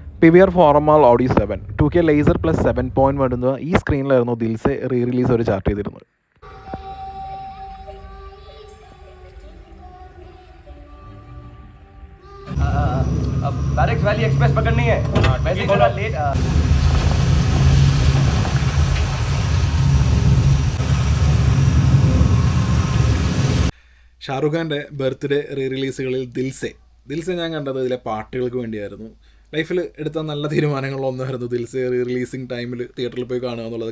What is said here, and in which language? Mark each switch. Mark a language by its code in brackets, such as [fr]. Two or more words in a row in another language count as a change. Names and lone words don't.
[ml] PVR ഫോർമാൽ ഓഡി 7 2K [en] laser plus [ml] 7.1 വരുന്ന ഈ സ്ക്രീനിലായിരുന്നു ദിൽസെ റിലീസ് ഒരു ചാർട്ട് ചെയ്തിരുന്നത്. [hi] बैरिक्स वैली एक्सप्रेस पकड़नी है. वैसे थोड़ा लेट. [ml] ഷാറുഖ് ഖാൻ്റെ ബർത്ത്ഡേ റിലീസുകളിൽ ദിൽസെ ഞാൻ കണ്ടത് ഇതിലെ പാട്ടുകൾക്ക് വേണ്ടിയായിരുന്നു. ലൈഫിൽ എടുത്ത നല്ല തീരുമാനങ്ങളൊന്നായിരുന്നു ദിൽസെ റിലീസിങ് ടൈമിൽ തിയേറ്ററിൽ പോയി കാണുക എന്നുള്ളത്.